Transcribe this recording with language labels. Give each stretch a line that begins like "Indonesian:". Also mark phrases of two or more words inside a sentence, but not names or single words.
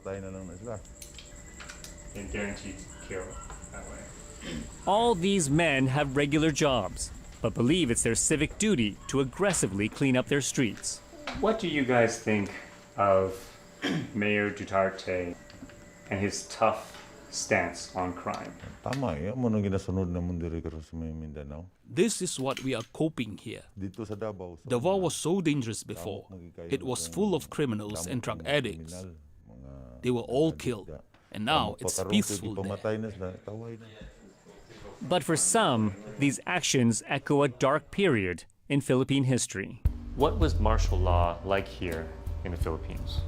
English: And guaranteed kill that way. All these men have regular jobs, but believe it's their civic duty to aggressively clean up their streets. What do you guys think of Mayor Duterte and his tough stance on crime?
Hiligaynon: Tama eh, amo nang ginasunod naman diri karon sa Mindanao.
English: This is what we are coping here.
Filipino: Dito sa Davao.
English: Davao was so dangerous before. It was full of criminals and drug addicts. They were all killed. And now it's peaceful there. But for some, these actions echo a dark period in Philippine history. What was martial law like here in the Philippines?